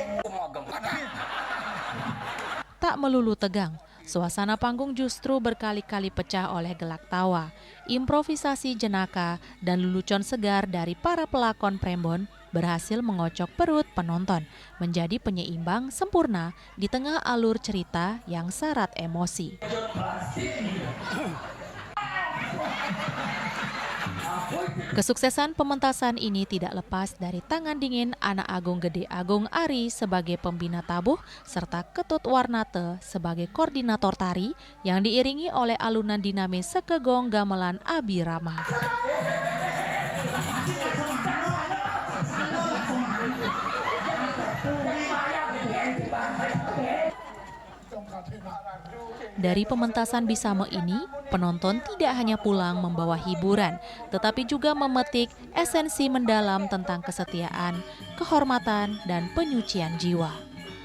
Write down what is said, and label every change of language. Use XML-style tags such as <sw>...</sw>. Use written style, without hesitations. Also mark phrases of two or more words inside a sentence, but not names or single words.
<id>Tak melulu tegang, suasana panggung justru berkali-kali pecah oleh gelak tawa, improvisasi jenaka, dan lelucon segar dari para pelakon Prembon berhasil mengocok perut penonton, menjadi penyeimbang sempurna di tengah alur cerita yang syarat emosi. Kesuksesan pementasan ini tidak lepas dari tangan dingin Anak Agung Gede Agung Ari sebagai pembina tabuh serta Ketut Warnate sebagai koordinator tari yang diiringi oleh alunan dinamis Sekegong Gamelan Abi Rama. Dari pementasan Bisame ini, penonton tidak hanya pulang membawa hiburan, tetapi juga memetik esensi mendalam tentang kesetiaan, kehormatan, dan penyucian jiwa.</id>